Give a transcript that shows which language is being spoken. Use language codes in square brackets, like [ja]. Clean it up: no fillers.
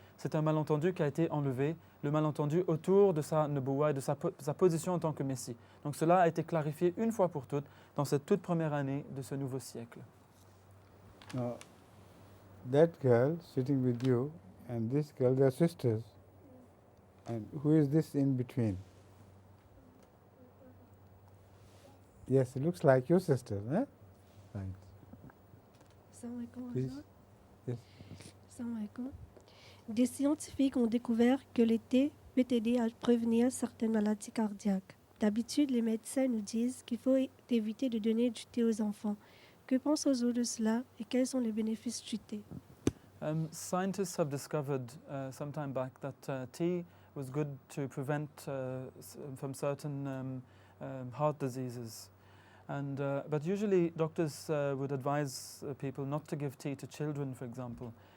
[fr] C'est un malentendu qui a été enlevé, le malentendu autour de sa nubuwa et de sa position en tant que Messie. Donc cela a été clarifié une fois pour toutes dans cette toute première année de ce nouveau siècle. [en] Now, that girl sitting with you and this girl, they are sisters. And who is this in between? Yes, it looks like your sister, eh? Right. [ar] Assalamu alaikum. [en] Please. Yes. [ar] Assalamu alaikum. [fr] Des scientifiques ont découvert que le thé peut aider à prévenir certaines maladies cardiaques. D'habitude, les médecins nous disent qu'il faut éviter de donner du thé aux enfants. Que pensez-vous de cela et quels sont les bénéfices du thé? [en] Scientists have discovered some time back that tea was good to prevent from certain heart diseases. But usually doctors would advise people not to give tea to children, for example.